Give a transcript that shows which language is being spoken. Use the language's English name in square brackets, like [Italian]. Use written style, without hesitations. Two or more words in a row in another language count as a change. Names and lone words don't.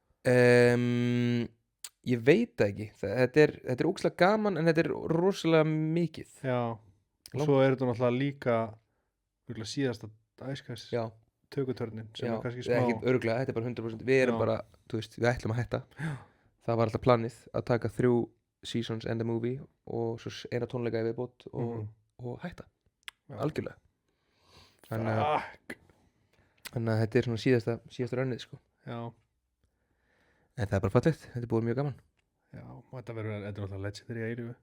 [Icelandic] Ég veit það ekki, þetta er ógeðslega gaman en þetta er rosalega mikið. Já, og svo er þetta náttúrulega líka síðasta Æskast tökutörnin sem er kannski smá. Ekki öruglega, þetta er bara 100%, við erum bara, þú veist, við ætlum að hætta. Það var alltaf planið að taka [English] 3 seasons and a movie [Icelandic] og svo eina tónleika í viðbót og hætta, algjörlega. Þannig að þetta er svona síðasta rönnið, sko. Já. En það er bara fallegt, þetta er búið mjög gaman. Já, og þetta verður náttúrulega legendary að eilífu.